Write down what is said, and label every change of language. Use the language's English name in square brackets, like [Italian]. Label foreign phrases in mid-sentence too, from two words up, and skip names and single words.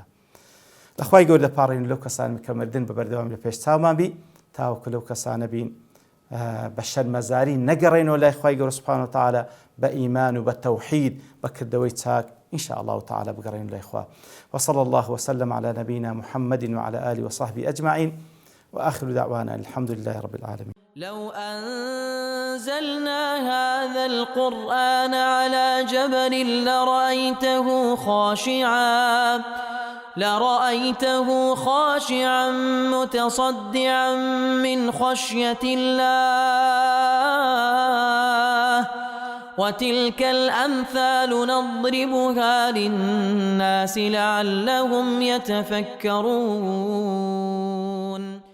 [Central Kurdish] لە خوای گەورە دەپاڕین لەو کەسانی کە مردن بە بەردەوام لە پێش چاومان بی تاوەکو لەو کەسانە بین بە شەرمەزاری نەگەڕێنەوە لای خوای گەورە [Arabic] سوبحانەهو وتعالە [Central Kurdish] بە ئیمان و بە تەوحید بە کردەوەی چاک [Arabic] إن شاء الله تعالى بقرين الإخوة. وصلى الله وسلم على نبينا محمد وعلى آله وصحبه أجمعين وآخر دعوانا الحمد لله رب العالمين. لو أنزلنا هذا القرآن على جبل لرأيته خاشعا متصدعا من خشية الله وتلك الأمثال نضربها للناس لعلهم يتفكرون.